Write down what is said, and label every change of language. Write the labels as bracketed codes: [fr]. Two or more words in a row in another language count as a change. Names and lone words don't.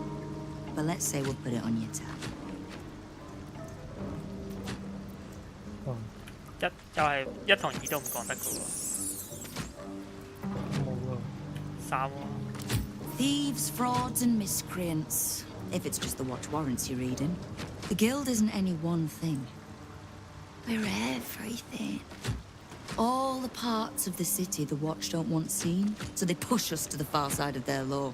[en] But let's say we'll put it on your tab. [yue] 又係1同2都唔講得嘅喎。冇啊。 3喎。 [en] Thieves, frauds, and miscreants. If it's just the watch warrants you're reading. The Guild isn't any one thing. We're everything. All the parts of the city the Watch don't want seen, so they push us to the far side of their law.